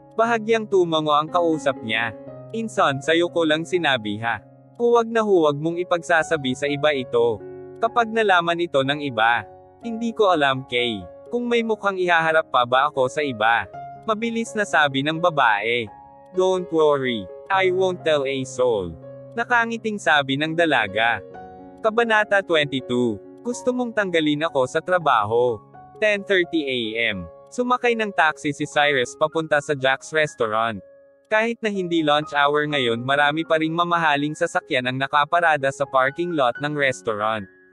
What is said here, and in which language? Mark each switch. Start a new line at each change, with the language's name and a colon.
Filipino: Bahagyang tumango ang kausap niya. Inson, sa'yo ko lang sinabi ha. Huwag na huwag mong ipagsasabi sa iba ito. Kapag nalaman ito ng iba, hindi ko alam Kay, kung may mukhang ihaharap pa ba ako sa iba. Mabilis na sabi ng babae.
English: Don't worry, I won't tell a soul.
Filipino: Nakangiting sabi ng dalaga. Kabanata 22. Gusto mong tanggalin ako sa trabaho. 10:30 AM. Sumakay ng taxi si Cyrus papunta sa Jack's Restaurant. Kahit na hindi lunch hour ngayon marami pa ring mamahaling sasakyan ang nakaparada sa parking lot ng restaurant.